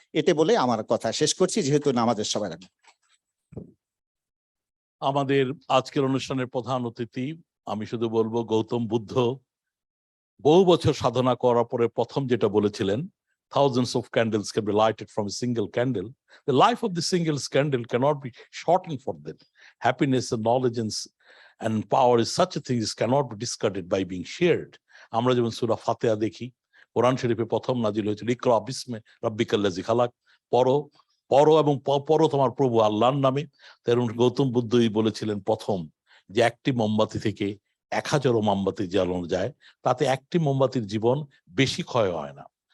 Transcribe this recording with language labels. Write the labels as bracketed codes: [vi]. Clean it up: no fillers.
[bn] এতে বলে আমার কথা শেষ করছি, যেহেতু আমাদের সবাই রাখবে। আমাদের আজকের অনুষ্ঠানের প্রধান অতিথি, আমি শুধু বলবো গৌতম বুদ্ধ বহু বছর সাধনা করার পরে প্রথম যেটা বলেছিলেন, [en] thousands of candles can be lighted from a single candle. The life of the single candle cannot be shortened for them. Happiness and knowledge and power is such a thing is cannot be discarded by being shared. [bn] আমরা যেমন সূরা ফাতিহা দেখি, কোরআন শরীফে প্রথম নাজিল হয়েছিল [ar] ইকরা বিসমি রাব্বিকাল্লাযী খালাক, [bn] পড়ো এবং পড়ো তোমার প্রভু আল্লাহর নামে। তেমন গৌতম বুদ্ধই বলেছিলেন প্রথম যে একটি মোমবাতি থেকে 1000 মোমবাতি জ্বালানো যায়, তাতে একটি মোমবাতির জীবন বেশি ক্ষয় হয় না।